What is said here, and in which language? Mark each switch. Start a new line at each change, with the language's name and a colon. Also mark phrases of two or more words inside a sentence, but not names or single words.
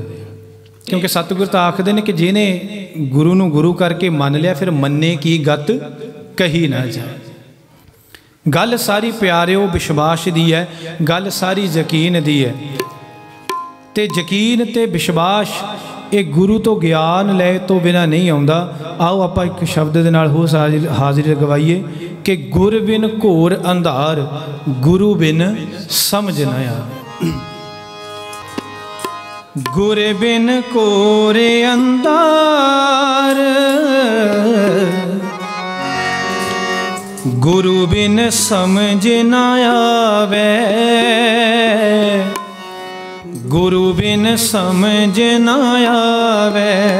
Punjabi: ਕਿਉਂਕਿ ਸਤਗੁਰ ਤੋ ਆਖਤੇ ਹੈਂ ਕਿ ਜਿਨ੍ਹੇਂ ਗੁਰੂ ਨੂੰ ਗੁਰੂ ਕਰਕੇ ਮੰਨ ਲਿਆ, ਫਿਰ ਮੰਨੇ ਕੀ ਗਤ ਕਹੀ ਨਾ ਜਾਏ। ਗੱਲ ਸਾਰੀ ਪਿਆਰਿਓ ਵਿਸ਼ਵਾਸ ਦੀ ਹੈ, ਗੱਲ ਸਾਰੀ ਯਕੀਨ ਦੀ ਹੈ। ਤੇ ਯਕੀਨ ਤੇ ਵਿਸ਼ਵਾਸ ਯੇ ਗੁਰੂ ਤੋਂ ਗਿਆਨ ਲੈ ਤੋਂ ਬਿਨਾ ਨਹੀਂ ਆਉਂਦਾ। ਆਓ ਆਪ ਇਕ ਸ਼ਬਦ ਦੇ ਨਾਲ ਹੋ ਹਾਜ਼ਰੀ ਲਗਵਾਈਏ ਕਿ ਗੁਰ ਬਿਨ ਘੋਰ ਅੰਧਾਰ, ਗੁਰੂ ਬਿਨ ਸਮਝ ਨ ਆਵੇ। ਗੁਰ ਬਿਨ ਕੋਰੇ ਅੰਧਾਰ, ਗੁਰੂ ਬਿਨ ਸਮਝ ਨ ਆਵੇ, ਗੁਰੂ ਬਿਨ ਸਮਝ ਨ ਆਵੇ।